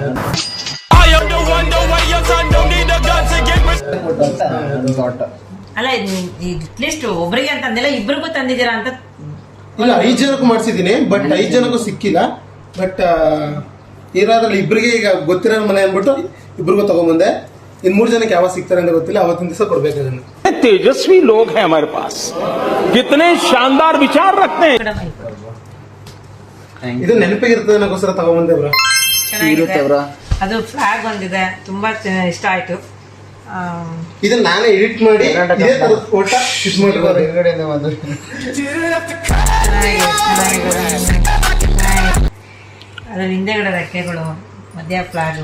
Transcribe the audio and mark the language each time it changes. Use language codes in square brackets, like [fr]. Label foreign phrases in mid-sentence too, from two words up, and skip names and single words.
[kn] ಅಲ್ಲ. ಅಟ್ಲೀಸ್ಟ್ ಒಬ್ರಿಗೆ ಅಂತ ಅಂದಿಲ್ಲ, ಇಬ್ರಿಗೂ ತಂದಿದ್ದೀರಾ ಅಂತ. ಇಲ್ಲ, 5 ಜನಕ್ಕೂ ಮಾಡಿಸಿದೀನಿ, ಬಟ್ 5 ಜನಕ್ಕೂ ಸಿಕ್ಕಿಲ್ಲ. ಬಟ್ ಇರೋದ್ರಲ್ಲಿ ಇಬ್ಬರಿಗೆ ಈಗ ಗೊತ್ತಿರೋ ಮನೆ ಅಂದ್ಬಿಟ್ಟು ಇಬ್ರಿಗೂ ತಗೊಂಡ್ಬಂದೆ. ಇನ್ 3 ಜನಕ್ಕೆ ಯಾವಾಗ ಸಿಗ್ತಾರೆ ಅಂತ ಗೊತ್ತಿಲ್ಲ. ಅವತ್ತಿನ ದಿವಸ ಕೊಡ್ಬೇಕು ಅದನ್ನ. [hi] तेजस्वी लोग हैं हमारे पास, कितने शानदार विचार रखते हैं. [kn] ಇದು ನೆನಪಿಗಿರ್ತದೆ ಅನ್ನೋಕ್ಕೋಸ್ಕರ ತಗೊಂಡ್ಬಂದೆ ಬ್ರೋ. ಚೆನ್ನಾಗಿದೆ. ಅದು ಫ್ಲಾಗ್ ಒಂದಿದೆ, ತುಂಬಾ ಇಷ್ಟ ಆಯ್ತು. ಇದನ್ನ ನಾನೇ ಎಡಿಟ್ ಮಾಡಿ ಇದೇ ತರದ ಫೋಟೋ ಇಟ್ ಮಾಡಿರೋದು. ಹೊರಗಡೆಯಿಂದ ಬಂದು ಅದ್ರ ಹಿಂದೆಗಡೆ ರೆಕ್ಕೆಗಳು, ಮಧ್ಯ ಫ್ಲಾಗು,